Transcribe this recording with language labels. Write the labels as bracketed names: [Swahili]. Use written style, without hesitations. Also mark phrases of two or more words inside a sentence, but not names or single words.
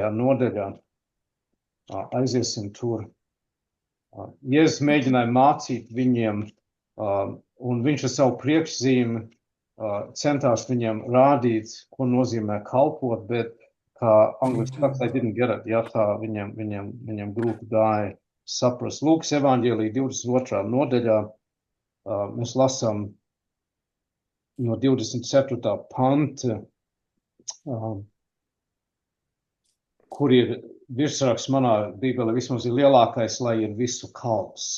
[Latvian] nodaļā. Aiziesim tur. Jēzus mēģināja mācīt viņiem, un viņš ar savu priekšzīmi centās viņam rādīt, ko nozīmē kalpot, bet, kā angliski saka, [English] they didn't get it, [Latvian] ja, tā viņam grūti gāja saprast. Lūkas evaņģēlija 22. nodaļā mēs lasām no 24. panta, kur ir virsraksts manā bībelē, vismaz ir lielākais, lai ir visu kalps.